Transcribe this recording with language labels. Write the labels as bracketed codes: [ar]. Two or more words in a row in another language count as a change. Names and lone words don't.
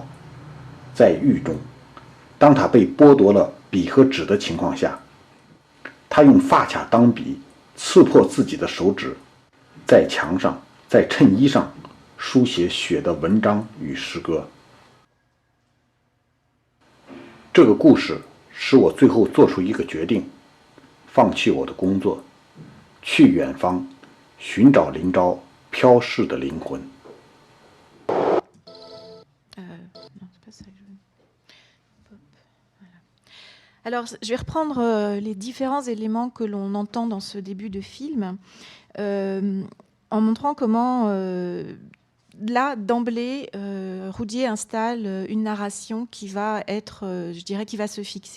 [zh] 在狱中，当她被剥夺了笔和纸的情况下，她用发卡当笔，刺破自己的手指，在墙上、在衬衣上书写血的文章与诗歌。这个故事使我最后做出一个决定，放弃我的工作，去远方寻找林昭飘逝的灵魂。 [fr] Alors, je vais reprendre les différents éléments que l'on entend dans ce début de film en montrant comment là, d'emblée, Roudier installe une narration qui va être, je dirais, qui va se fixer.